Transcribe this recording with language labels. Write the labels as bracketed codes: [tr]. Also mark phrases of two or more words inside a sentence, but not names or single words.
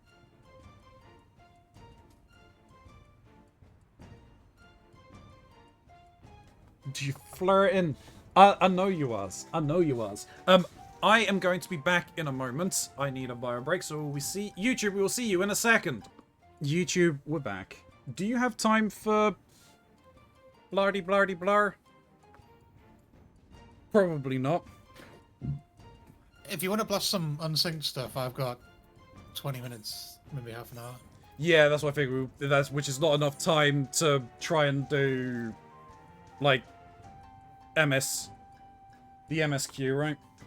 [en] Do you flirt in? I know you was. I know you was. I am going to be back in a moment. I need a bio break, so we see YouTube. We will see you in a second. YouTube, we're back. Do you have time for blardy blardy blar? Probably not. If you want to blast some unsynced stuff, I've got 20 minutes, maybe half an hour. Yeah, that's what I figured. Which is not enough time to try and do, like, the MSQ, right?